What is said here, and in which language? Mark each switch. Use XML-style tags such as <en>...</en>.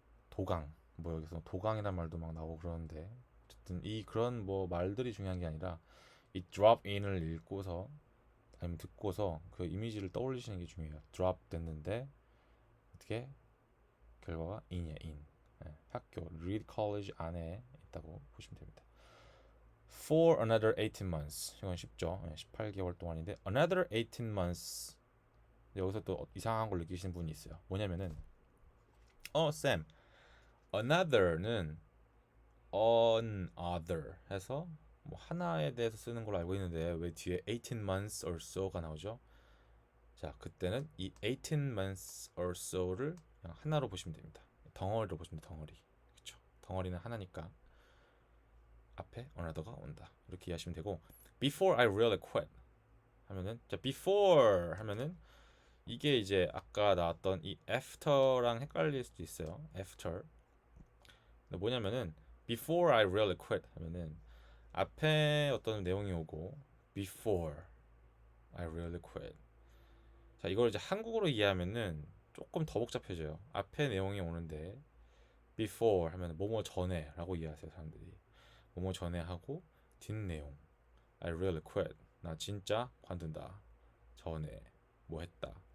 <ko>도강 뭐 여기서 도강이란 말도 막 나오고 그러는데 어쨌든 이 그런 뭐 말들이 중요한 게 아니라 이 drop in을 읽고서 아니면 듣고서 그 이미지를 떠올리시는 게 중요해요. drop 됐는데 어떻게 결과가 in이야 in. 학교 reed college 안에 있다고 보시면 됩니다.</ko> <en>For another 18 months</en> <ko>이건 쉽죠. 18개월 동안인데</ko> <en>another 18 months</en> <ko>여기서 또 이상한 걸 느끼시는 분이 있어요. 뭐냐면은 쌤 another는 another 해서 뭐 하나에 대해서 쓰는 걸로 알고 있는데 왜 뒤에</ko> <en>18 months or so</en> <ko>가 나오죠? 자, 그때는 이</ko> <en>18 months or so</en> <ko>를 그냥 하나로 보시면 됩니다. 덩어리로 보시면 돼요. 덩어리. 그렇죠? 덩어리는 하나니까 앞에 another가 온다. 이렇게 이해하시면 되고</ko> <en>before I really quit</en> <ko>하면은 자, before 하면은 이게 이제 아까 나왔던 이 after랑 헷갈릴 수도 있어요.</ko> <en>after.</en> <ko>근데 뭐냐면은</ko> <en>before I really quit</en> <ko>하면은 앞에 어떤 내용이 오고 before I really quit. 자, 이걸 이제 한국어로 이해하면은 조금 더 복잡해져요. 앞에 내용이 오는데 before 하면 뭐뭐 전에라고 이해하세요, 사람들이. 뭐뭐 전에 하고 뒷내용</ko> <en>I really quit.</en> <ko>나 진짜 관둔다. 전에 뭐 했다.</ko>